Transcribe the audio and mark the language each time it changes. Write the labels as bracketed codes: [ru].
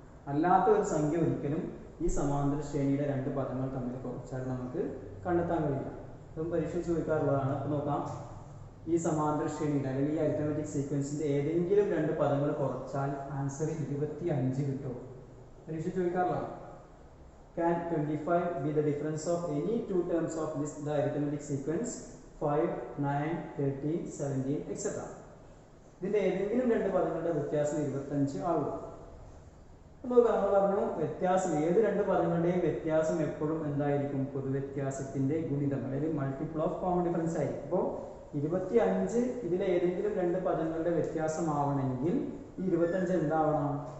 [ml] അല്ലാത്ത ഒരു സംഖ്യ ഒരിക്കലും ഈ സമാന്തര ശ്രേണിയുടെ രണ്ട് പദങ്ങൾ തമ്മിൽ കുറച്ചാൽ നമുക്ക് കണ്ടെത്താൻ കഴിയില്ല. അതും പരീക്ഷ ചോദിക്കാറുള്ളതാണ്. അപ്പോൾ നോക്കാം, ഈ സമാന്തര ശ്രേണിയുടെ അല്ലെങ്കിൽ ഈ അരിത്മെറ്റിക് സീക്വൻസിന്റെ ഏതെങ്കിലും രണ്ട് പദങ്ങൾ കുറച്ചാൽ ആൻസർ 25 കിട്ടും. പരീക്ഷ ചോദിക്കാറുള്ളതാണ്. [en] Can 25 be the difference of any two terms of the arithmetic sequence 5, 9, 13, 17, etc. [ml] ഇതിന്റെ ഏതെങ്കിലും രണ്ട് പദങ്ങളുടെ വ്യത്യാസം 25 ആകും. നമ്മൾ പറഞ്ഞു, വ്യത്യാസം ഏത് രണ്ട് പദങ്ങളുടെയും വ്യത്യാസം എപ്പോഴും എന്തായിരിക്കും? പൊതുവ്യത്യാസത്തിന്റെ ഗുണിതം അല്ലെങ്കിൽ മൾട്ടിപ്പിൾ ഓഫ് കോമൺ ഡിഫറൻസ് ആയിരിക്കും. അപ്പോൾ 25 ഇതിലെ ഏതെങ്കിലും രണ്ട് പദങ്ങളുടെ വ്യത്യാസമാവണമെങ്കിൽ ഈ 25 എന്താവണം?